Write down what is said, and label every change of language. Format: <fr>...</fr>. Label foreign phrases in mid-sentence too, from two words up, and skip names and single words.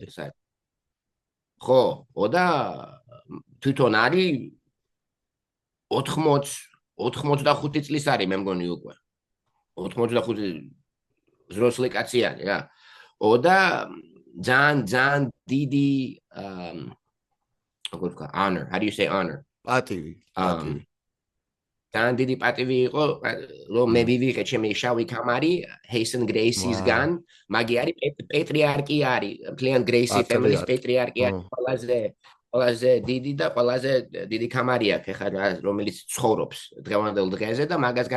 <ka>ხო, და თვითონ არის 85 წლის არის, მე მგონი უკვე. 85 ზროსლი კაცი არის რა. და ძალიან დიდი როგორ ვთქვა,</ka> <en>honor. How do you say honor?</en> <ka>პატივი. ძალიან დიდი პატივი იყო, რომ მე ვივიღე ჩემი შავი კამარი Hazen Gracie-სგან, მაგი არის პეტრიარქი არის, მთლიან Gracie family-ის პეტრიარქი არის, ყველაზე დიდი და ყველაზე დიდი კამარი აქვს ხა რომელიც ცხოვრობს დღევანდელ დღეზე და მაგასგან</ka>